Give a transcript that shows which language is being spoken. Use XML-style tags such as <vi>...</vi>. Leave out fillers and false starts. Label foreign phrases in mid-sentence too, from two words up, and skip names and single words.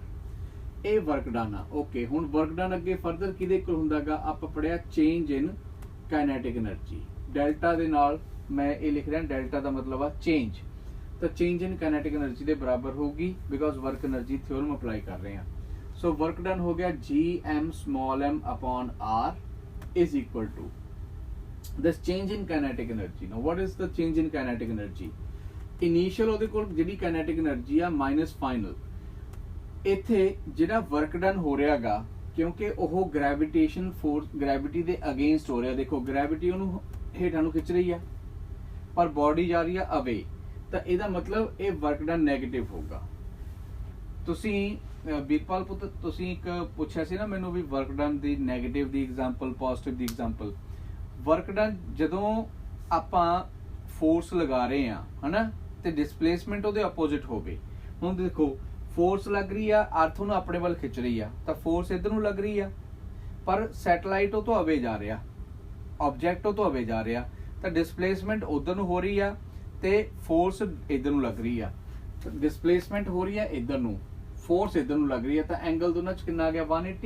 <pa>ਇਹ</pa> <en>work done</en> <pa>ਆ, ਓਕੇ। ਹੁਣ</pa> <en>work done</en> <pa>ਅੱਗੇ ਫਰਦਰ ਕਿਹਦੇ ਕੋਲ ਹੁੰਦਾਗਾ, ਆਪਾਂ ਪੜਿਆ</pa> <en>change in kinetic energy,</en> <pa>ਡੈਲਟਾ ਦੇ ਨਾਲ ਮੈਂ ਇਹ ਲਿਖ ਰਿਹਾ, ਡੈਲਟਾ ਦਾ ਮਤਲਬ ਆ ਚੇਂਜ। ਤਾਂ</pa> <en>change in kinetic energy</en> <pa>ਦੇ ਬਰਾਬਰ ਹੋਊਗੀ,</pa> <en>because work energy theorem apply</en> <pa>ਕਰ ਰਹੇ ਹਾਂ।</pa> <en>So work done</en> <hi>हो गया</hi> <en>Gm small m upon r is equal to this change in kinetic energy. Now what is the change in kinetic energy?</en> <pa>Initial ਉਹਦੇ ਕੋਲ ਜਿਹੜੀ</pa> <en>kinetic energy</en> <pa>ਆ minus final। ਇੱਥੇ ਜਿਹੜਾ</pa> <en>work done</en> <pa>ਹੋ ਰਿਹਾਗਾ, ਕਿਉਂਕਿ ਉਹ</pa> <en>gravitation force,</en> <pa>gravity ਦੇ against ਹੋ ਰਿਹਾ। ਦੇਖੋ gravity ਉਹਨੂੰ ਹੇਠਾਂ ਨੂੰ ਖਿੱਚ ਰਹੀ ਆ, ਪਰ body ਜਾ ਰਹੀ ਆ away, ਤਾਂ ਇਹਦਾ ਮਤਲਬ ਇਹ</pa> <en>work done negative</en> <pa>ਹੋਊਗਾ। ਤੁਸੀਂ ਵੀਰਪਾਲ ਪੁੱਤ, ਤੁਸੀਂ ਇੱਕ ਪੁੱਛਿਆ ਸੀ ਨਾ ਮੈਨੂੰ ਵੀ</pa> <en>work done</en> <pa>ਦੀ ਨੈਗੇਟਿਵ ਦੀ ਐਗਜ਼ਾਮਪਲ, ਪੋਜ਼ਿਟਿਵ ਦੀ ਐਗਜ਼ਾਮਪਲ।</pa> <en>work done</en> <pa>ਜਦੋਂ ਆਪਾਂ ਫੋਰਸ ਲਗਾ ਰਹੇ ਆ, ਹਨਾ, ਤੇ ਡਿਸਪਲੇਸਮੈਂਟ ਉਹਦੇ ਆਪੋਜ਼ਿਟ ਹੋਵੇ। ਹੁਣ ਦੇਖੋ</pa> <hi>फोर्स लग रही है,</hi> <pa>अर्थ ਨੂੰ ਆਪਣੇ ਵੱਲ ਖਿੱਚ ਰਹੀ ਆ, ਤਾਂ ਫੋਰਸ ਇਧਰ ਨੂੰ ਲੱਗ ਰਹੀ ਆ, ਪਰ ਸੈਟਲਾਈਟ ਉਹ ਤੋਂ ਅਵੇ ਜਾ ਰਿਹਾ, ਆਬਜੈਕਟ ਉਹ ਤੋਂ ਅਵੇ ਜਾ ਰਿਹਾ, ਤਾਂ ਡਿਸਪਲੇਸਮੈਂਟ ਉਧਰ ਨੂੰ ਹੋ ਰਹੀ ਆ ਤੇ ਫੋਰਸ ਇਧਰ ਨੂੰ ਲੱਗ ਰਹੀ ਆ। ਡਿਸਪਲੇਸਮੈਂਟ ਹੋ ਰਹੀ ਆ ਇਧਰ ਨੂੰ, ਫੋਰਸ ਇਧਰ ਨੂੰ ਲੱਗ ਰਹੀ ਆ, ਤਾਂ ਐਂਗਲ ਦੋਨਾਂ ਚ ਕਿੰਨਾ ਆ ਗਿਆ 180।</pa>